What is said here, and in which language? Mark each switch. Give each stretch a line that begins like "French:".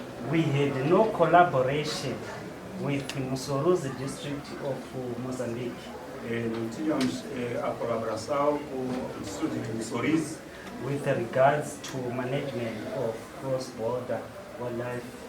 English: We had no collaboration with Musuruzi district of Mozambique.
Portuguese: Não tínhamos a colaboração com o Distrito de Mussurize
English: with regards to management of cross-border wildlife.